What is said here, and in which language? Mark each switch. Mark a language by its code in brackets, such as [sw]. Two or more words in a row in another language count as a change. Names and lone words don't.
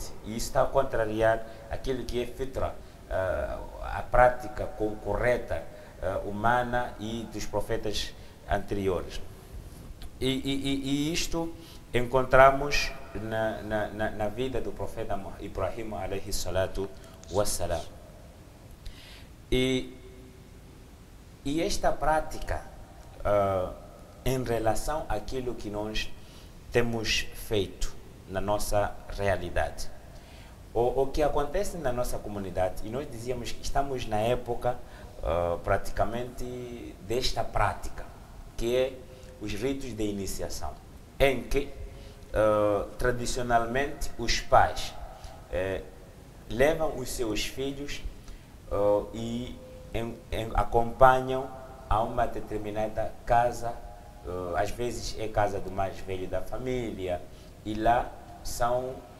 [pt] E isso está a contrariar aquilo que é fitra, a prática correta humana e dos profetas anteriores. E isto encontramos na vida do profeta Ibrahim [ar] alayhi salatu wassalam. [pt] E esta prática, em relação àquilo que nós temos feito na nossa realidade, o que acontece na nossa comunidade, e nós dizíamos que estamos na época praticamente desta prática, que é os ritos de iniciação, em que tradicionalmente os pais levam os seus filhos e acompanham a uma determinada casa, às vezes é casa do mais velho da família, e lá são